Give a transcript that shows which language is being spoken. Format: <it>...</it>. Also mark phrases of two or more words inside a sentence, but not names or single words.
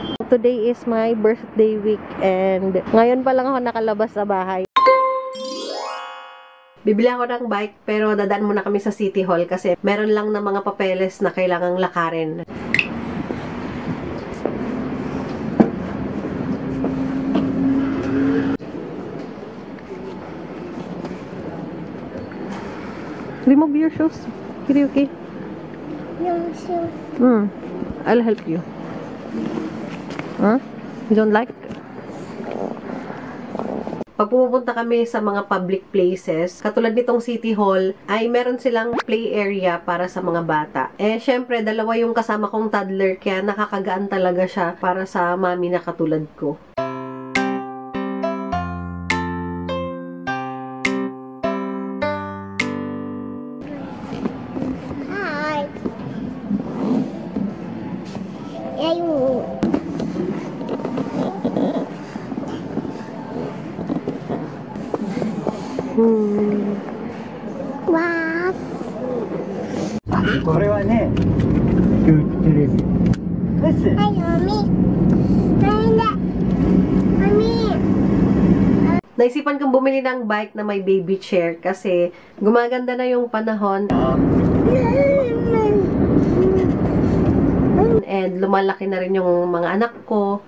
<en>Today is my birthday week</en> <tl>and ngayon pa lang ako nakalabas sa bahay. Bibili ako ng bike pero dadaan muna kami sa City Hall kasi meron lang na mga papeles na kailangang lakarin.</tl> <en>Remove your shoes. Okay? No shoes. I'll help you. Huh? You don't like?</en> <tl>Pag pupunta kami sa mga</tl> <en>public places,</en> <tl>katulad nitong City Hall, ay meron silang play area para sa mga bata. Eh, syempre, dalawa yung kasama kong toddler, kaya nakakagaan talaga siya para sa mami na katulad ko.</tl> <en>Hi. Yayu. Wow.</en> <ja>これはね、テレビ。です。</ja> <en>Hi, Mommy. Mommy.</en> <tl>Naisipan kong bumili ng bike na may</tl> <en>baby chair</en> <tl>kasi gumaganda na yung panahon. And lumalaki na rin yung mga anak ko.</tl>